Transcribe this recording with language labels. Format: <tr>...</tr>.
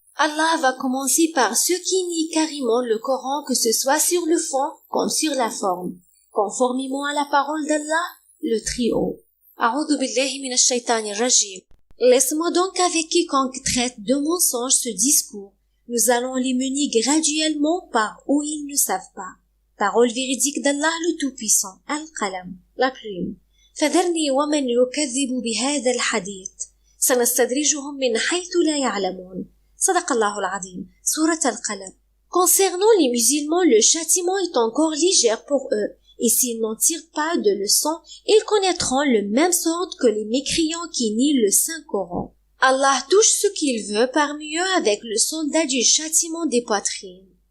<fr>Allah va commencer par ceux qui nient carrément le Coran, que ce soit sur le fond comme sur la forme, conformément à la parole d'Allah, le Très-Haut.</fr> <ar>A'udhu billahi minash shaitanir rajim.</ar> <fr>Laisse-moi donc avec quiconque traite de mensonge ce discours. Nous allons les mener graduellement par où ils ne savent pas. Parole véridique d'Allah le Tout-Puissant. Al-Qalam, la plume.</fr> <ar>فذرني ومن يكذب بهذا الحديث سنستدرجهم من حيث لا يعلمون. صدق الله العظيم. Sourate Al-Qalam.</ar> <fr>Concernant les musulmans, le châtiment est encore léger pour eux, et s'ils n'en tirent pas de leçon, ils connaîtront le même sort que les mécréants qui nient le Saint-Coran. Allah touche ce qu'il veut parmi eux avec le soldat du châtiment des poitrines.</fr>